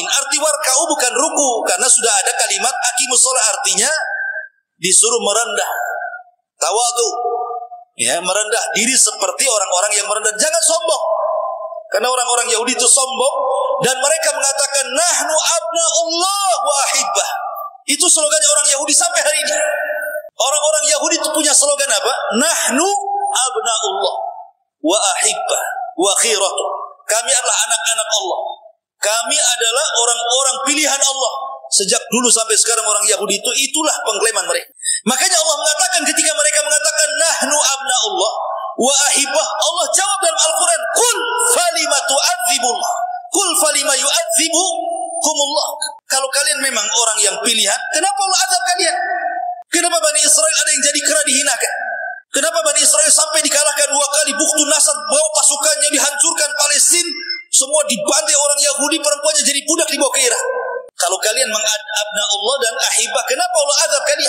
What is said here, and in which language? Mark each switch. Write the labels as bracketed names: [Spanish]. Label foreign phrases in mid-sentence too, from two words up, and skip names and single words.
[Indonesian] Arti warka'u bukan ruku, karena sudah ada kalimat [Arabic] أقيموا الصلاة, [Indonesian] artinya disuruh merendah, tawadu, ya, merendah diri seperti orang-orang yang merendah. Jangan sombong, karena orang-orang Yahudi itu sombong dan mereka mengatakan [Arabic] نحن أبناء الله وأحباؤه. [Indonesian] Itu slogannya orang Yahudi sampai hari ini. Orang-orang Yahudi itu punya slogan apa? [Arabic] نحن أبناء الله وأحباؤه وخيرته. [Indonesian] Kami adalah anak-anak Allah. Kami adalah orang-orang pilihan Allah. Sejak dulu sampai sekarang orang Yahudi itu, itulah pengklaiman mereka. Makanya Allah mengatakan ketika mereka mengatakan [Arabic] نحن أبناء الله وأحباؤه, [Indonesian] Allah jawab dalam Al-Quran, [Arabic] قل فلم تعذب الله قل فلم يعذبكم الله. [Indonesian] Kalau kalian memang orang yang pilihan, kenapa Allah azab kalian? Kenapa Bani Israel ada yang jadi kera dihinakan? Kenapa Bani Israel sampai dikalahkan 2 kali, Bukhtun Nasr bawa pasukannya dihancurkan Palestina, semua dibantai orang Yahudi, perempuannya jadi budak dibawa ke Irak. Kalau kalian mengadabna Allah dan ahibah, kenapa Allah azab kalian?